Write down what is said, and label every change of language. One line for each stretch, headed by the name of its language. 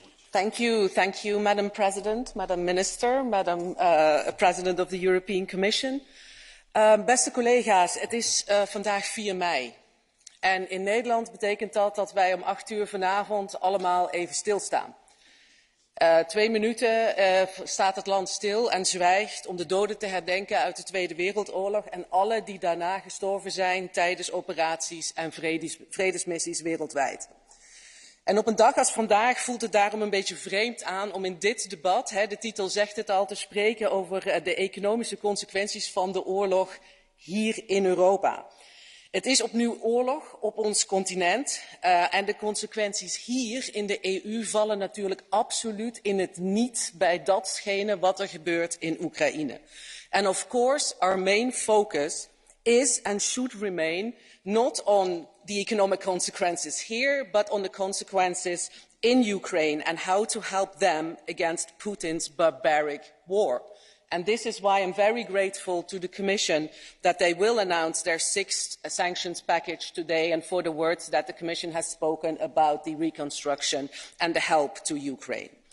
English: Thank you, Madam President, Madam Minister, Madam President of the European Commission.
Dutch: Beste collega's, het is vandaag 4 mei. En in Nederland betekent dat wij om 8 uur vanavond allemaal even stilstaan. 2 minuten staat het land stil en zwijgt om de doden te herdenken uit de Tweede Wereldoorlog en alle die daarna gestorven zijn tijdens operaties en vredesmissies wereldwijd. En op een dag als vandaag voelt het daarom een beetje vreemd aan om in dit debat, de titel zegt het al, te spreken over de economische consequenties van de oorlog hier in Europa. Het is opnieuw oorlog op ons continent en de consequenties hier in de EU vallen natuurlijk absoluut in het niet bij datgene wat er gebeurt in Oekraïne.
English: And of course, our main focus is and should remain not on the economic consequences here, but on the consequences in Ukraine and how to help them against Putin's barbaric war. And this is why I'm very grateful to the Commission that they will announce their 6th sanctions package today, and for the words that the Commission has spoken about the reconstruction and the help to Ukraine.